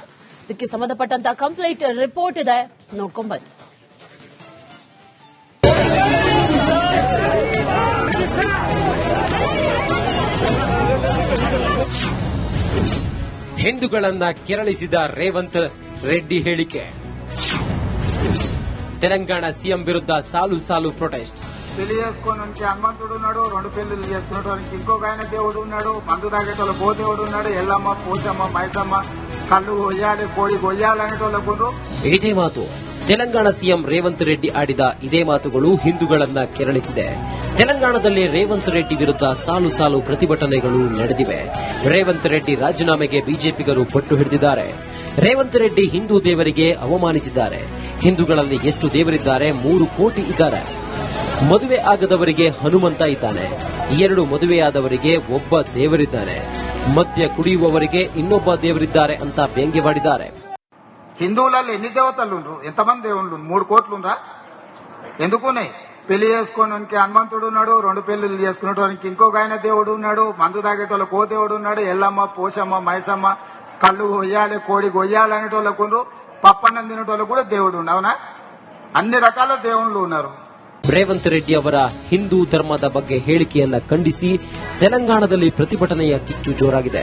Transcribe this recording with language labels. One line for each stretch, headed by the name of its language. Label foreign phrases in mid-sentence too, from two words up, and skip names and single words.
Kannada: ಇದಕ್ಕೆ ಸಂಬಂಧಪಟ್ಟಂತ ಕಂಪ್ಲೀಟ್ ರಿಪೋರ್ಟ್ ಇದೆ, ನೋಡ್ಕೊಂಡ್ ಬನ್ನಿ. ಹಿಂದೂಗಳನ್ನ ಕೆರಳಿಸಿದ ರೇವಂತ್ ರೆಡ್ಡಿ ಹೇಳಿಕೆ. ತೆಲಂಗಾಣ ಸಿಎಂ ವಿರುದ್ಧ ಸಾಲು ಪ್ರೊಟೆಸ್ಟ್.
Telugu: పెళ్లి చేసుకోవడానికి హనుమంతుడు ఉన్నాడు, 2 పెళ్లిళ్ళు చేసుకునేటానికి ఇంకొక ఆయన దేవుడు ఉన్నాడు, మందు తాగేటోళ్ళ గో దేవుడు ఉన్నాడు, ఎల్లమ్మ, పోచమ్మ, మైసమ్మ, కళ్ళు కొయ్యాలి, కోడి కొయ్యాలి అనేటోళ్ళకు.
Kannada: ಇದೇ ಮಾತು ತೆಲಂಗಾಣ ಸಿಎಂ ರೇವಂತ್ ರೆಡ್ಡಿ ಆಡಿದ ಇದೇ ಮಾತುಗಳು ಹಿಂದೂಗಳನ್ನ ಕೆರಳಿಸಿದೆ. ತೆಲಂಗಾಣದಲ್ಲಿ ರೇವಂತ್ ರೆಡ್ಡಿ ವಿರುದ್ಧ ಸಾಲು ಪ್ರತಿಭಟನೆಗಳು ನಡೆದಿವೆ. ರೇವಂತ್ ರೆಡ್ಡಿ ರಾಜೀನಾಮೆಗೆ ಬಿಜೆಪಿಗರು ಪಟ್ಟು ಹಿಡಿದಿದ್ದಾರೆ. ರೇವಂತ್ ರೆಡ್ಡಿ ಹಿಂದೂ ದೇವರಿಗೆ ಅವಮಾನಿಸಿದ್ದಾರೆ. ಹಿಂದೂಗಳಲ್ಲಿ ಎಷ್ಟು ದೇವರಿದ್ದಾರೆ? 3 ಕೋಟಿ ಇದ್ದಾರೆ. ಮದುವೆ ಆಗದವರಿಗೆ ಹನುಮಂತ ಇದ್ದಾನೆ, 2 ಮದುವೆಯಾದವರಿಗೆ ಒಬ್ಬ ದೇವರಿದ್ದಾನೆ, ಮದ್ಯ ಕುಡಿಯುವವರಿಗೆ ಇನ್ನೊಬ್ಬ ದೇವರಿದ್ದಾರೆ ಅಂತ ವ್ಯಂಗ್ಯವಾಡಿದ್ದಾರೆ.
Telugu: హిందువులలో ఎన్ని దేవతలు ఎంతమంది దేవుళ్ళు? 3 కోట్లుండ్రా? ఎందుకున్నాయి? పెళ్లి చేసుకోవడానికి హనుమంతుడు ఉన్నాడు, 2 పెళ్లిళ్ళు చేసుకునేటానికి ఇంకొక ఆయన దేవుడు ఉన్నాడు, మందు తాగేటోళ్ళ కో దేవుడు ఉన్నాడు, ఎల్లమ్మ, పోచమ్మ, మైసమ్మ, కళ్ళు కొయ్యాలి, కోడి కొయ్యాలి అనేటోళ్ళకు, పప్పన్నం తినేటోళ్ళకు కూడా దేవుడు ఉండు. అవునా? అన్ని రకాల దేవుళ్ళు ఉన్నారు.
Kannada: ರೇವಂತ್ ರೆಡ್ಡಿ ಅವರ ಹಿಂದೂ ಧರ್ಮದ ಬಗ್ಗೆ ಹೇಳಿಕೆಯನ್ನ ಖಂಡಿಸಿ ತೆಲಂಗಾಣದಲ್ಲಿ ಪ್ರತಿಭಟನೆಯ ಕಿಚ್ಚು ಜೋರಾಗಿದೆ.